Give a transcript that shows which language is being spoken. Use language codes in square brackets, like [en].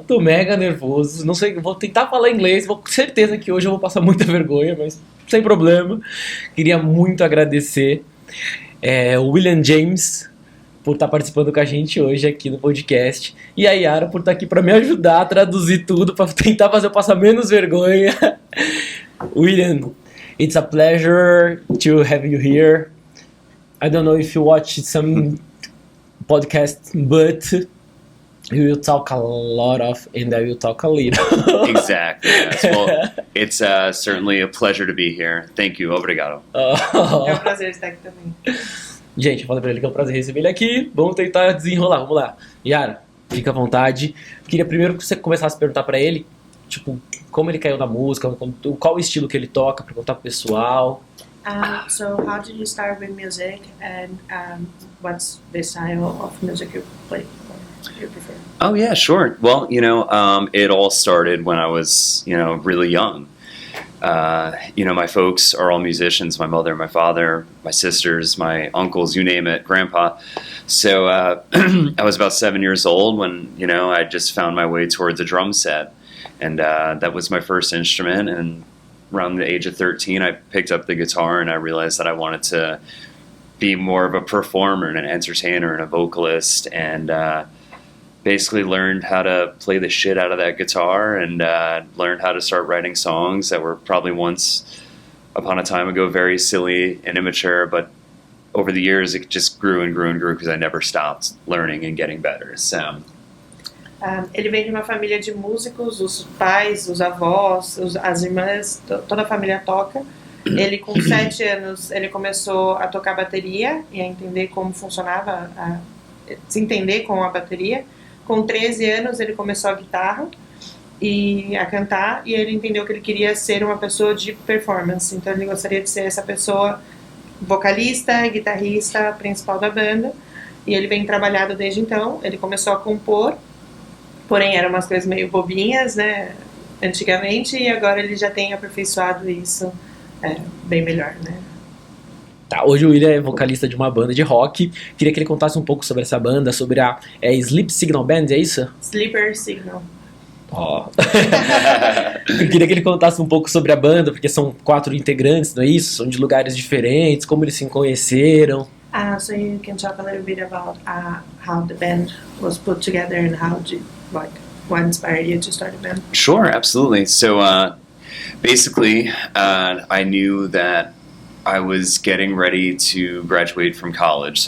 [pt] Tô mega nervoso, não sei, vou tentar falar inglês, com certeza que hoje eu vou passar muita vergonha, mas sem problema. Queria muito agradecer o William James por estar participando com a gente hoje aqui no podcast, e a Yara por estar aqui para me ajudar a traduzir tudo, para tentar fazer eu passar menos vergonha. [en] William, it's a pleasure to have you here. I don't know if you watch some podcast, but you will talk a lot of, and I will talk a little. Exactly. Yes. Well, it's certainly a pleasure to be here. Thank you. [pt] Obrigado. É um prazer estar aqui também. Gente, eu falei pra ele que é um prazer receber ele aqui. Vamos tentar desenrolar, vamos lá. Yara, fica à vontade. Queria primeiro que você começasse a perguntar pra ele, tipo, como ele caiu na música, qual o estilo que ele toca, pra contar pro pessoal. [en] So how did you start with music, and what's the style of music you play or you prefer? Oh yeah, sure. Well, it all started when I was, really young. My folks are all musicians, my mother, my father, my sisters, my uncles, you name it, grandpa. So I was about 7 years old when, I just found my way towards a drum set. And that was my first instrument. And around the age of 13, I picked up the guitar and I realized that I wanted to be more of a performer and an entertainer and a vocalist, and basically learned how to play the shit out of that guitar, and learned how to start writing songs that were probably once upon a time ago very silly and immature, but over the years it just grew and grew and grew because I never stopped learning and getting better. So [pt] ele vem de uma família de músicos, os pais, os avós, as irmãs, toda a família toca. Ele com 7 anos ele começou a tocar bateria e a entender como funcionava, se entender com a bateria. Com 13 anos ele começou a guitarra e a cantar, e ele entendeu que ele queria ser uma pessoa de performance. Então ele gostaria de ser essa pessoa vocalista, guitarrista principal da banda, e ele vem trabalhado desde então. Ele começou a compor, porém eram umas coisas meio bobinhas, né, antigamente, e agora ele já tem aperfeiçoado isso bem melhor, né. Tá, hoje o William é vocalista de uma banda de rock. Queria que ele contasse um pouco sobre essa banda, sobre a Sleeper Signal Band, é isso? Sleeper Signal. Oh. Eu queria que ele contasse um pouco sobre a banda, porque são 4 integrantes, não é isso? São de lugares diferentes, como eles se conheceram. [en] So you can talk a little bit about how the band was put together and what inspired you to start a band? Sure, absolutely. So basically, I knew that I was getting ready to graduate from college.